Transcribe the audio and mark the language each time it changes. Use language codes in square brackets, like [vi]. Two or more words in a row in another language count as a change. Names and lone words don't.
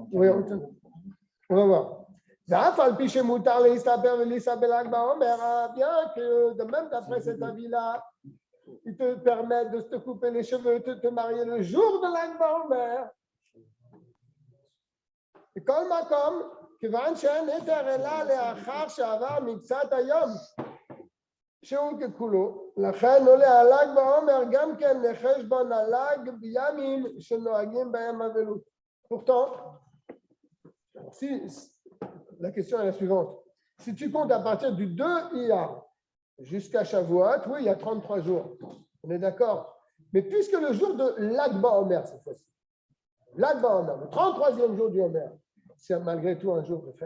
[fr] Oui, on va voir. Bien que de même d'après cet avis-là, il te permet de te couper les cheveux, de te marier le jour de l'Ag Baomer. Et comme [he] כיוון שאין היתר אלא לאחר שעבר מקצת היום, שהוא ככולו, לכן עולה הל"ג בעומר גם כן לחשבון הל"ג בימים שנוהגים בהם אבלות. [fr] Pourtant, la question est la suivante. Si tu comptes à partir du 2 Iyar jusqu'à Shavuot, oui, il y a 33 jours. On est d'accord. Mais puisque le jour de l'Ag Baomer, cette fois-ci, l'Ag Baomer, le 33e jour du Omer, c'est malgré tout un jour de fête.